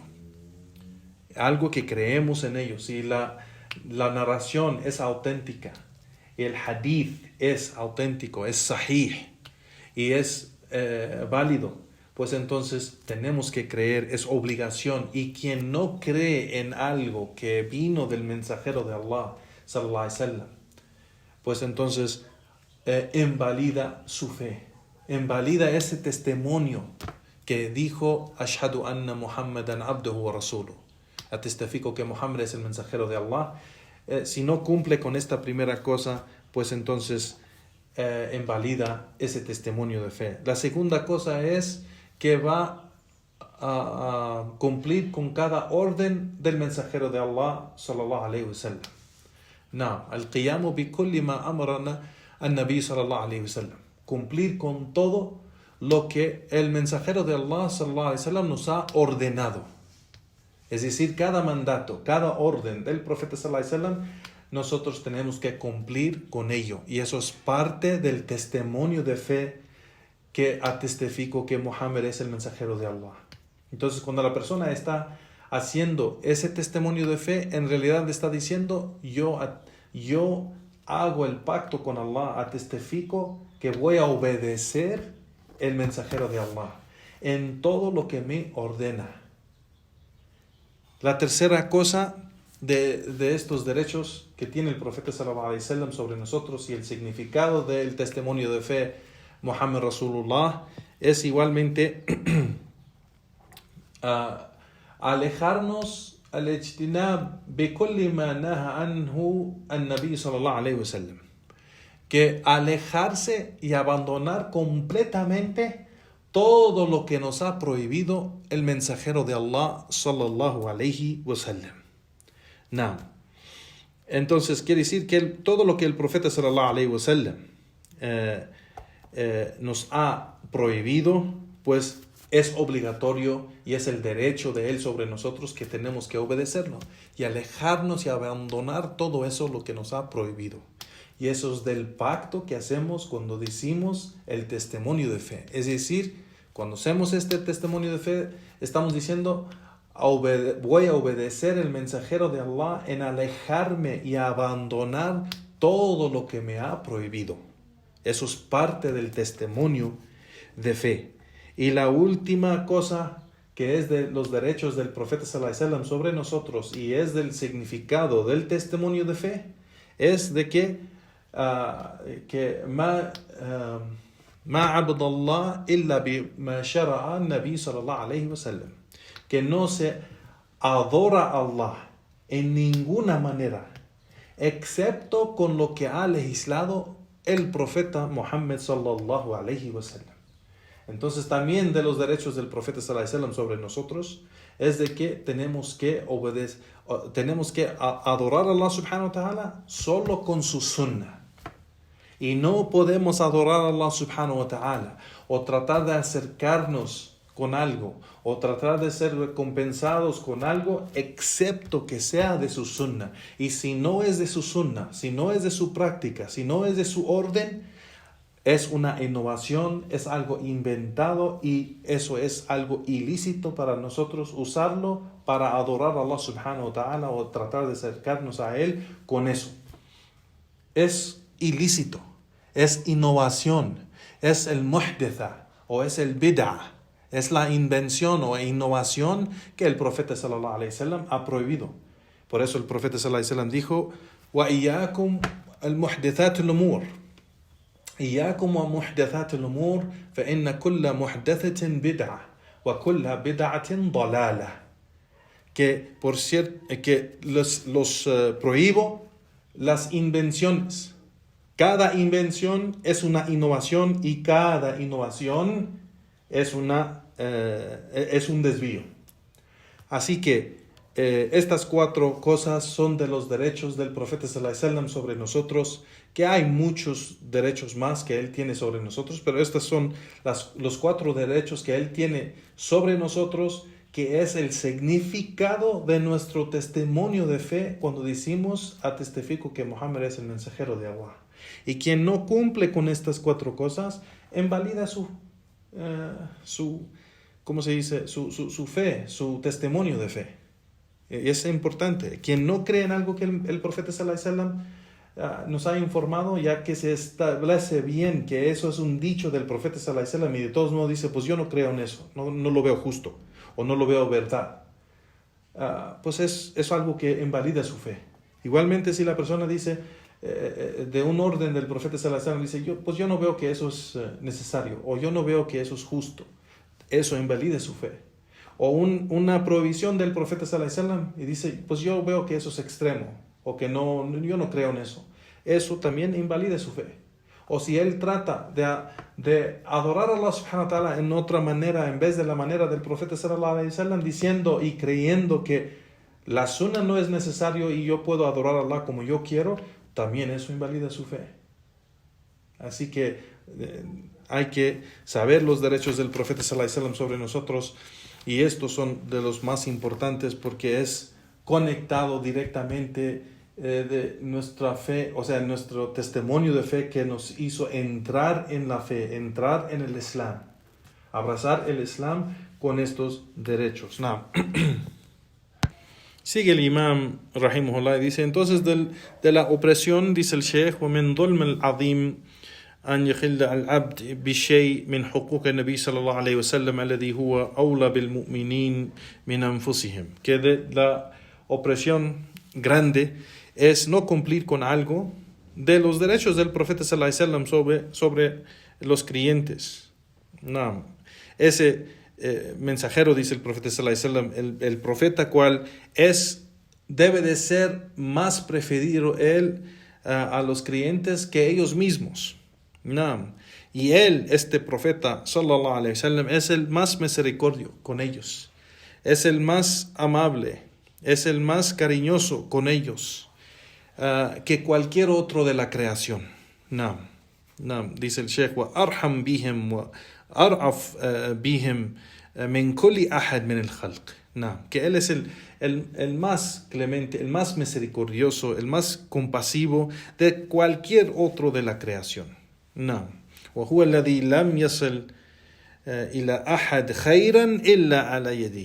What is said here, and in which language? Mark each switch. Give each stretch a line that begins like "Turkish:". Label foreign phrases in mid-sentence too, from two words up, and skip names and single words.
Spanish: Algo que creemos en ello. Si la narración es auténtica, y el hadith es auténtico, es sahih y es válido, pues entonces tenemos que creer, es obligación. Y quien no cree en algo que vino del mensajero de Allah,
Arabic: صلى الله عليه وسلم,
Spanish: pues entonces invalida su fe, invalida ese testimonio que dijo
Arabic: أشهد أن محمدا عبده ورسوله,
Spanish: atestifico que Muhammad es el mensajero de Allah. Si no cumple con esta primera cosa, pues entonces invalida ese testimonio de fe. La segunda cosa es que va a cumplir con cada orden del mensajero de Allah
Arabic: صلى الله عليه وسلم. No, القيام بكل ما أمرنا النبي صلى الله عليه وسلم.
Spanish: Cumplir con todo lo que el mensajero de Allah
Arabic: صلى الله عليه وسلم
Spanish: nos ha ordenado. Es decir, cada mandato, cada orden del profeta
Arabic: صلى الله عليه وسلم,
Spanish: nosotros tenemos que cumplir con ello. Y eso es parte del testimonio de fe que atestifico que Muhammad es el mensajero de Allah. Entonces, cuando la persona está haciendo ese testimonio de fe, en realidad está diciendo, yo hago el pacto con Allah, atestifico que voy a obedecer el mensajero de Allah en todo lo que me ordena. La tercera cosa de estos derechos que tiene el profeta
Arabic: صلى الله عليه وسلم
Spanish: sobre nosotros y el significado del testimonio de fe
Arabic: محمد رسول الله
Spanish: es igualmente
Arabic: alejarnos الاجتناب بكل ما نهى عنه النبي صلى الله عليه وسلم,
Spanish: que alejarse y abandonar completamente todo lo que nos ha prohibido el mensajero de Allah
Arabic: صلى الله عليه وسلم.
Spanish: Entonces quiere decir que todo lo que el profeta
Arabic: صلى الله عليه وسلم
Spanish: nos ha prohibido, pues es obligatorio y es el derecho de él sobre nosotros que tenemos que obedecerlo y alejarnos y abandonar todo eso lo que nos ha prohibido. Y eso es del pacto que hacemos cuando decimos el testimonio de fe. Es decir, cuando hacemos este testimonio de fe, estamos diciendo, voy a obedecer el mensajero de Allah en alejarme y abandonar todo lo que me ha prohibido. Eso es parte del testimonio de fe. Y la última cosa que es de los derechos del profeta
Arabic: صلى الله عليه وسلم
Spanish: sobre nosotros y es del significado del testimonio de fe, es de que
Arabic: ما عبد الله إلا بما شرع النبي صلى الله عليه وسلم,
Spanish: que no se adora a Allah en ninguna manera excepto con lo que ha legislado el profeta Muhammad
Arabic: صلى الله عليه وسلم.
Spanish: Entonces también de los derechos del profeta
Arabic: صلى الله عليه وسلم
Spanish: sobre nosotros es de que tenemos que obedecer, tenemos que adorar a Allah
Arabic: سبحانه وتعالى
Spanish: solo con su sunnah. Y no podemos adorar a Allah
Arabic: سبحانه وتعالى
Spanish: o tratar de acercarnos con algo o tratar de ser recompensados con algo excepto que sea de su sunnah. Y si no es de su sunnah, si no es de su práctica, si no es de su orden, es una innovación, es algo inventado y eso es algo ilícito para nosotros usarlo para adorar a Allah
Arabic: سبحانه وتعالى
Spanish: o tratar de acercarnos a Él con eso. Es ilícito, es innovación, es el muhditha o es el bid'ah, es la invención o innovación que el profeta
Arabic: صلى الله عليه وسلم
Spanish: ha prohibido. Por eso el profeta
Arabic: صلى الله عليه وسلم
Spanish: dijo:
Arabic: "وإياكم المحدثات الأمور." إياكم ومحدثات الأمور فإن كل محدثة بدعة وكل بدعة ضلالة.
Spanish: Que por cierto que los prohíbo las invenciones. Cada invención es una innovación y cada innovación es un desvío. Así que estas cuatro cosas son de los derechos del profeta
Arabic: صلى الله عليه وسلم
Spanish: sobre nosotros, que hay muchos derechos más que él tiene sobre nosotros, pero estos son los cuatro derechos que él tiene sobre nosotros que es el significado de nuestro testimonio de fe cuando decimos atestifico que Muhammad es el mensajero de Allah. Y quien no cumple con estas 4 cosas, invalida su ¿cómo se dice? Su fe, su testimonio de fe. Y es importante. Quien no cree en algo que el profeta
Arabic: صلى الله عليه وسلم
Spanish: nos ha informado, ya que se establece bien que eso es un dicho del profeta
Arabic: صلى الله عليه وسلم,
Spanish: y de todos modos dice, pues yo no creo en eso, no lo veo justo, o no lo veo verdad, pues es algo que invalida su fe. Igualmente, si la persona dice de un orden del profeta
Arabic: صلى الله عليه وسلم,
Spanish: dice, yo no veo que eso es necesario, o yo no veo que eso es justo, eso invalida su fe. O una prohibición del profeta
Arabic: صلى الله عليه وسلم
Spanish: y dice, pues yo veo que eso es extremo, o que yo no creo en eso, eso también invalida su fe. O si él trata de adorar a Allah
Arabic: سبحانه وتعالى
Spanish: en otra manera, en vez de la manera del profeta
Arabic: صلى الله عليه وسلم,
Spanish: diciendo y creyendo que la sunna no es necesario y yo puedo adorar a Allah como yo quiero, también eso invalida su fe. Así que hay que saber los derechos del profeta
Arabic: صلى الله عليه وسلم
Spanish: sobre nosotros, y estos son de los más importantes porque es conectado directamente de nuestra fe, o sea, nuestro testimonio de fe que nos hizo entrar en la fe, entrar en el Islam, abrazar el Islam con estos derechos. No. Sigue el imam rahimahullah y dice, entonces de la opresión, dice el Sheikh,
Arabic: وَمِنْ ظُلْمِ الْعَظِيمِ أن يخل العبد بشيء من حقوق النبي صلى الله عليه وسلم الذي هو أولى بالمؤمنين من أنفسهم.
Spanish: Que de la opresión grande es no cumplir con algo de los derechos del profeta
Arabic: صلى الله عليه وسلم
Spanish: sobre los creyentes. No. Ese mensajero, dice el profeta
Arabic: صلى الله عليه وسلم,
Spanish: el profeta cual debe de ser más preferido él a los creyentes que ellos mismos. No. Y él, este profeta
Arabic: صلى الله عليه وسلم,
Spanish: es el más misericordio con ellos, es el más amable, es el más cariñoso con ellos que cualquier otro de la creación. No. Dice el Sheikh,
Arabic: وأرحم بهم وأرأف بهم من كل أحد من الخلق.
Spanish: No, que él es el más clemente, el más misericordioso, el más compasivo de cualquier otro de la creación. No.
Arabic: وهو الذي لم يصل إلى أحد خيرا إلا على يده.